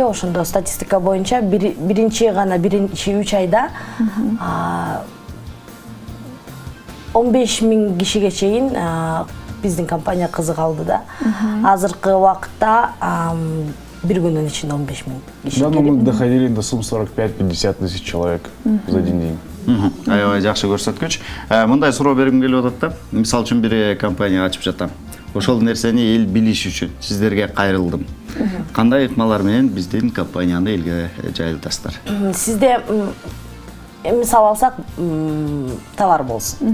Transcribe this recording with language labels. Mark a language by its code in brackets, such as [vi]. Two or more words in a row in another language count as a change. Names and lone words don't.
[ky] Ошондо статистика боюнча биринчи 3 айда 15 000 кишиге чейин биздин компания кызык алды да. Азыркы убакытта бир күнүн ичинде 15 000 киши. [ru] Да, но мы доходили до сумм 45-50 тысяч человек за один день. [ky] Аябай жакшы көрсөткүч. Мындай суроо бергим келип атат да. Мисалы үчүн бир компания ачып жатам. Ошол нерсени эл билиш үчүн сиздерге кайрылдым. Кандай ыкмалар менен биздин компанияны элге жайылтасыздар? Сизде мисал алсак, товар болсун.